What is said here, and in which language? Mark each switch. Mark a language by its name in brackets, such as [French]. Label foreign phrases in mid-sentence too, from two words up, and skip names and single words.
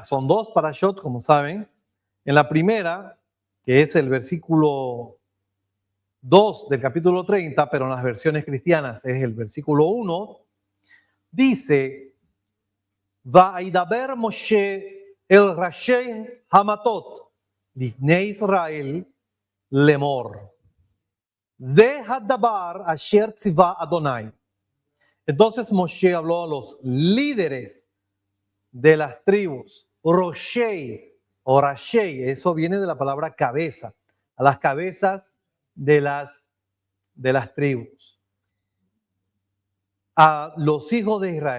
[Spanish] Son dos parashot, como saben. En la primera, que es el versículo 2 del capítulo 30, pero en las versiones cristianas es el versículo 1, dice: [Hebrew] וידבר משה אל ראשי המטות לבני ישראל לאמר זה הדבר אשר צוה אדוני. [Spanish] Entonces Moshe habló a los líderes de las tribus, Roshei o Rashei, eso viene de la palabra cabeza, a las cabezas de las tribus, a los hijos de Israel.